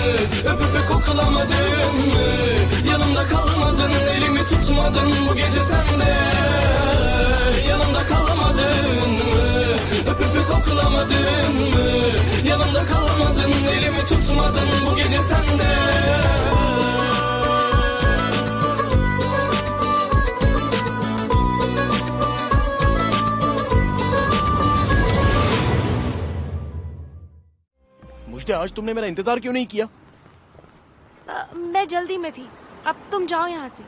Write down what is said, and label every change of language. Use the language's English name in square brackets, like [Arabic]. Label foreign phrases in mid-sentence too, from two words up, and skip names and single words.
[Turkish] Öpüp koklamadın mı? Yanımda kalmadın, elimi tutmadın bu gece sende. Yanımda kalmadın mı? Öpüp koklamadın mı? Yanımda kalmadın, elimi tutmadın bu gece sende. [Hindi] मुझे आज तुमने मेरा इंतजार क्यों नहीं किया? मैं जल्दी में थी, अब तुम जाओ यहाँ से।